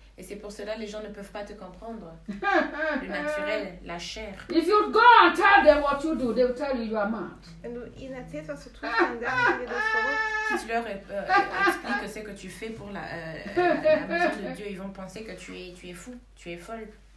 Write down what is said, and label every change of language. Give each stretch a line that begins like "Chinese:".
French: Et c'est pour cela que les gens ne peuvent pas te comprendre. Le naturel, la chair.
English: If you go and tell them what you do, they will tell you you are mad.
French: Si tu leur expliques ce que tu fais pour la maison de Dieu, ils vont penser que tu es fou, tu es folle.